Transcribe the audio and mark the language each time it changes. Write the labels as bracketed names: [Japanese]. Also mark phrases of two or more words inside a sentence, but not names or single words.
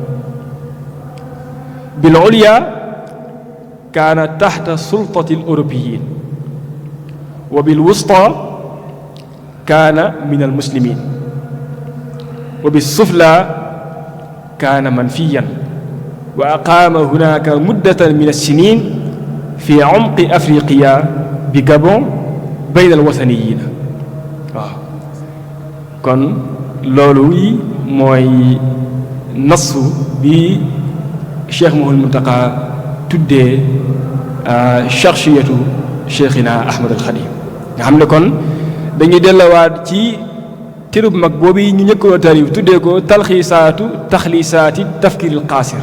[Arabic] بالعليا كانت تحت سلطة الأوروبيين وبالوسطى كان من المسلمين وبالسفلى كان منفيا وأقام هناك مدة من السنين في عمق أفريقيا بغابون بين الوثنيين. [Wolof] kon loolu mooy nasu bi Cheikh Mouhamadou Mountakha tuddee shakhsiyatu Cheikhina Ahmadul Khadim nga xam ne kon dañuy delluwaat ci téereb mag boobu ñu ñëkkoon tarif tuddee ko taxliisaati tafkiiril qaasir.